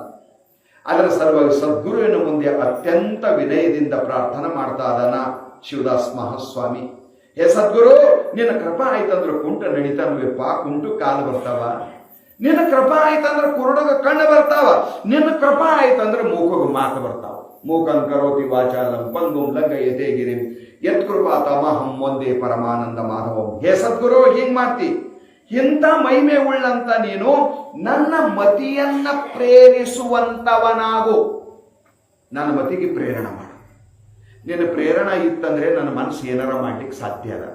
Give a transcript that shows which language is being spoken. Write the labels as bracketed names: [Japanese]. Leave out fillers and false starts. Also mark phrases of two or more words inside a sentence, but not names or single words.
[Kannada] ಅದರ ಸಲುವಾಗಿ ಸದ್ಗುರುವಿನ ಮುಂದೆ ಅತ್ಯಂತ ವಿನಯದಿಂದ ಪ್ರಾರ್ಥನೆ ಮಾಡ್ತಾ ಇದ್ದಾನ ಶಿವದಾಸ್ ಮಹಾಸ್ವಾಮಿ. ಹೇ ಸದ್ಗುರು, ನಿನ್ನ ಕೃಪಾ ಆಯ್ತಂದ್ರೆ ಕುಂಟ ನಡಿತಾನವೇಪ್ಪ, ಕುಂಟು ಕಾಲು ಬರ್ತಾವ. ನಿನ್ನ ಕೃಪಾ ಆಯ್ತಂದ್ರೆ ಕುರುಡಗ ಕಣ್ಣು ಬರ್ತಾವ. ನಿನ್ನ ಕೃಪಾ ಆಯ್ತಂದ್ರೆ ಮೂಕಗ ಮಾತು ಬರ್ತಾವ. [Sanskrit] ಮೂಕಂ ಕರೋತಿ ವಾಚಾಲಂ ಪಂಗುಂ ಲಂಘಯತೆ ಗಿರಿಂ ಯತ್ಕೃಪಾ ತಮಹಂ ಒಂದೇ ಪರಮಾನಂದ ಮಾಧವಂ. [Kannada] ಹೇ ಸದ್ಗುರು, ಹಿಂಗ್ ಮಾಡ್ತಿ. ಇಂಥ ಮಹಿಮೆ ಉಳ್ಳಂತ ನೀನು ನನ್ನ ಮತಿಯನ್ನ ಪ್ರೇರಿಸುವಂತವನಾಗು. ನನ್ನ ಮತಿಗೆ ಪ್ರೇರಣೆ ಮಾಡು. ನಿನ್ನ ಪ್ರೇರಣೆ ಇತ್ತಂದ್ರೆ ನನ್ನ ಮನಸ್ಸು ಏನಾರ ಮಾಡ್ಲಿಕ್ಕೆ ಸಾಧ್ಯ ಅದ.